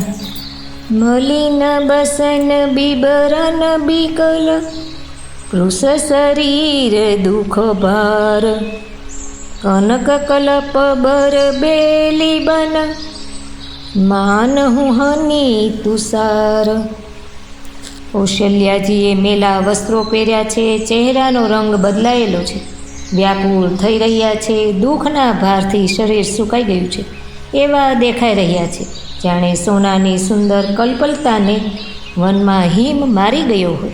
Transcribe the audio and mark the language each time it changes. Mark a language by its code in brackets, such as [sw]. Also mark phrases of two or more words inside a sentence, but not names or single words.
[awa] मलिन बसन बिबरन बिकल पुरुष शरीर दुख भार कनक कलप बर बेली बन मानहु हनी तुषार। [gu] કૌશલ્યાજીએ મેલા વસ્ત્રો પહેર્યા છે, ચહેરાનો રંગ બદલાયેલો છે, વ્યાકુળ થઈ રહ્યા છે, દુઃખના ભારથી શરીર સુકાઈ ગયું છે એવા દેખાઈ રહ્યા છે, જાણે સોનાની સુંદર કલ્પલતાને વનમાં હિમ મારી ગયો હોય।